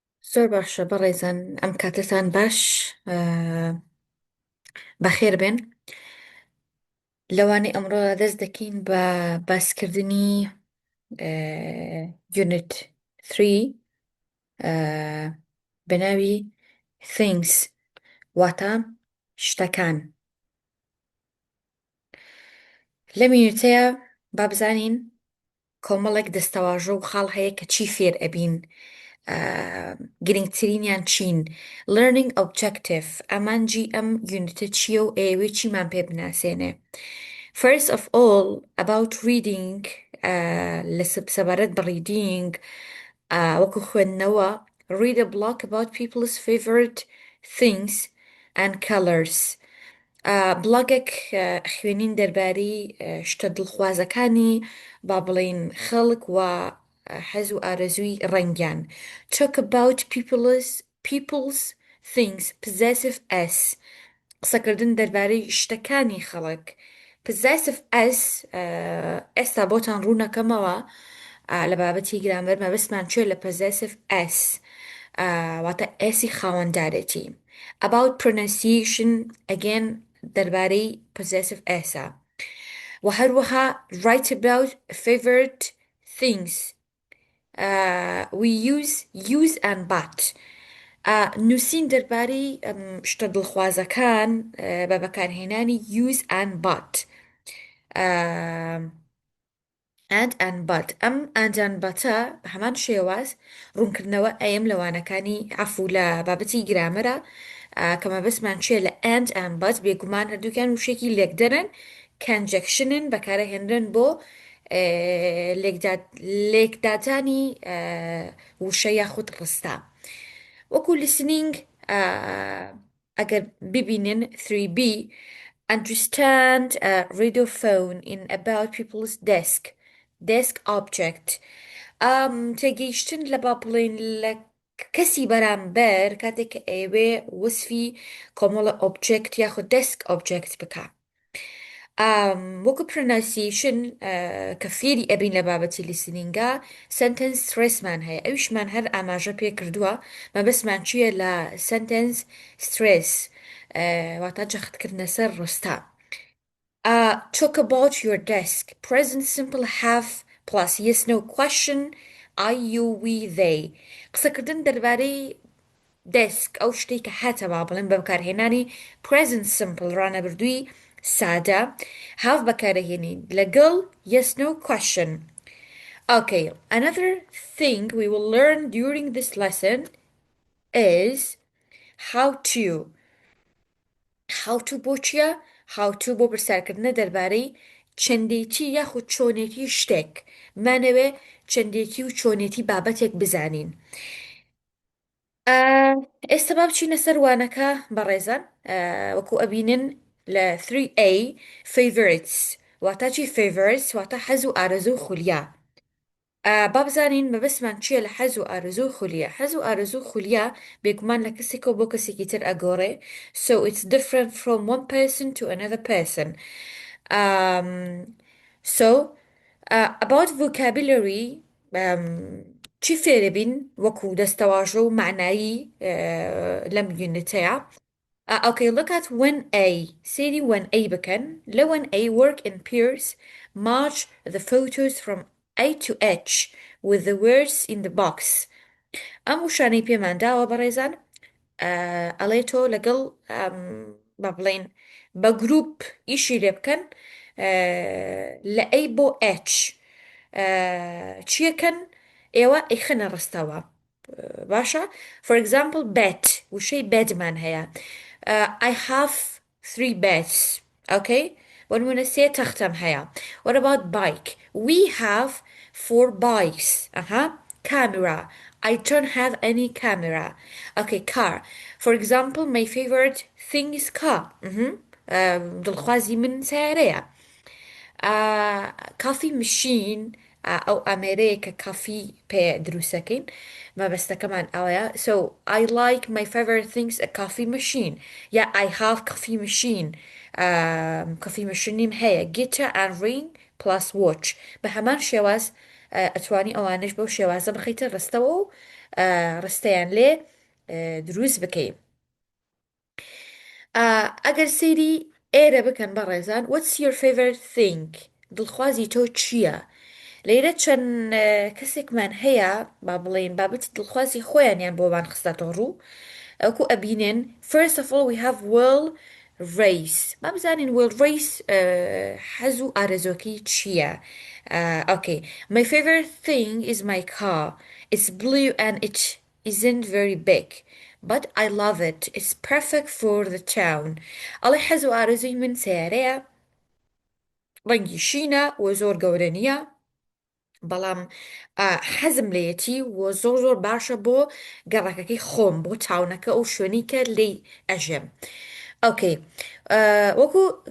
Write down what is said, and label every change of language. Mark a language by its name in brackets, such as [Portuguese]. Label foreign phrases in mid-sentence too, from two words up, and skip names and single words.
[Central Kurdish] زۆر باشە بەڕێزان ئەم کاتتان باش بەخێر بێن لەوانەی ئەمڕۆ دەست دەکەین بە باسکردنی یونت 3 بەناوی things واتە شتەکان لەم یونتەیە با بزانین کۆمەڵێک دەستەواژە و خاڵ هەیە کە چی فێر ئەبین گرنگترینیان چین [English] learning objective [Central Kurdish] ئەمانجی ئەم یونتە چییە و ئێوێ چیمان پێ بناسێنێ [English] first of all about reading [Central Kurdish] لە سەبارەت بە reading وەکو خوێندنەوە [English] read a blog about people's favorite things and colors [Central Kurdish] بڵاگێک خوێنین دەربارەی شتە دڵخوازەکانی با بڵێن خەڵک و حەز و ئارەزووی ڕەنگیان [English] talk about people's things possessive s [Central Kurdish] قسەکردن دەربارەی شتەکانی خەڵک [English] possessive s [Central Kurdish] ئێستا بۆتان ڕوونەکەمەوە لە بابەتی گرامەر مەبەستمان کوێ لە [English] possessive s [Central Kurdish] واتە ئێسی خاوەندارێتی [English] about pronunciation again [Central Kurdish] دەربارەی possessive ئێسا و هەروەها [English] write about favorite things we use and but [Central Kurdish] نووسین دەربارەی شتە دڵخوازەکان بە بەکارهێنانی [English] use and but and but [Central Kurdish] ئەم [English] and butە [Central Kurdish] بە هەمان شێواز ڕوونکردنەوە ئەم لەوانەکانی عەفو لە بابەتی گرامەرە کە مەبەستمان چێ لە [English] and but [Central Kurdish] بێگومان هەردووکیان وشێکی لێکدەرن conjectionن بەکارەهێنرن بۆ لێکداتانی وشە یاخود ڕستە وەکو listening ئەگەر ببینن 3b [English] understand a radiophone in about people's desk object [Central Kurdish] تێگەیشتن لە با بڵێن لە کەسی بەرامبەر کاتێک کە ئێوێ وەسفی کۆمەڵە object یاخود [English] desk object [Central Kurdish] بکە وەکو pronunciation کە فێری ئەبین لە بابەتی لیسنینگە [English] sentence stressمان [Central Kurdish] هەیە ئەویشمان هەر ئاماژە پێ کردووە مەبەستمان چییە لە [English] sentence stress [Central Kurdish] واتە جەختکردنە سەر ڕستە talk about your [English] desk present simple have plus yes no question I you we they [Central Kurdish] قسەکردن دەربارەی [English] desk [Central Kurdish] ئەو شتێک کە هاتە با بڵێن بە بەکارهێنانی [English] present simple [Central Kurdish] ڕانەبردووی سادە [English] have [Central Kurdish] بەکارەهێنین لەگەڵ [English] yes no question okay another thing we will learn during this lesson is how to [Central Kurdish] بۆ چییە [English] how to [Central Kurdish] بۆ پرسیارکردنە دەربارەی چەندێتی یاخود چۆنێتی شتێک مانەوێ چەندێتی و چۆنێتی بابەتێک بزانین ئێستا با بچینە سەر وانەکە بەڕێزان وەکو ئەبینن لە 3a favorites واتە چی favorites واتە حەز و ئارەزوو خولیا با بزانین مەبەستمان چییە لە حەز و ئارەزوو خولیا حەز و ئارەزوو خولیا بێگومان لە کەسێکەوە بۆ کەسێکی تر ئەگۆڕێ [English] so it's different from one person to another person so about vocabulary [Central Kurdish] چی فێرەبین وەکو دەستەواژە و معنایی لەم یونتەیە [English] okay look at when a سێری when a [Central Kurdish] بکەن لە [English] when a work in pairs match the photos from A to H with the words in the box [Central Kurdish] ئەم وشانەی پێمانداوە بەڕێزان ئەڵێ تۆ لەگەڵ با بڵێن بە گروپ ئیشی لێ بکەن لە A بۆ H چیەکەن ئێوە ئەیخەنە ڕستەوە باشە [English] for example bed وشەی bedمان هەیە I have 3 beds okay [Central Kurdish] ونمونە سێ تەختەم هەیە [English] what about bike we have 4 bikes camera I don't have any camera okay car for example my favorite thing is car [Central Kurdish] دڵخوازی من سیارەیە [English] coffee machine [Central Kurdish] ئەو ئەمێرەیە کە کافی پێ دروستەکەین مەبەستەکەمان ئەوەیە [English] so I like my favorite things a coffee machine yeah I have coffee machine coffee machine [Central Kurdish] یم هەیە [English] guitar and ring plus watch [Central Kurdish] بە هەمان شێواز ئەتوانی ئەوانش بەو شێوازە بخەیتە ڕستەوە و ڕستەیان لێ دروست بکەین. ئەگەر سەیری ئێرە بکەن بە ڕێزان [English] what's your favorite thing [Central Kurdish] دڵخوازی تۆ چییە؟ لەیرە چەند کەسێکمان هەیە با بڵێن بابەتی دڵخوازی خۆیانیان بۆمان خستاتەوە ڕوو ئەوکو ئەبینێن [English] first of all we have will race [Central Kurdish] ما بزانین [English] will race [Central Kurdish] حەز و ئارەزۆکەی چییە؟ [English] Okay, my favorite thing is my car. It's blue and it isn't very big. But I love it. It's perfect for the town. [Central Kurdish] الله حەز و ئارەزوی من سیارەیە ڕەنگی شینە و زۆر گەورە نییە بەڵام حەزم لەیەتی و زۆر زۆر باشە بۆ گەڕەکەکەی خۆم بۆ تاونەکە ئەو شوێنی کە لی ئەژێم ئۆکەی وەکو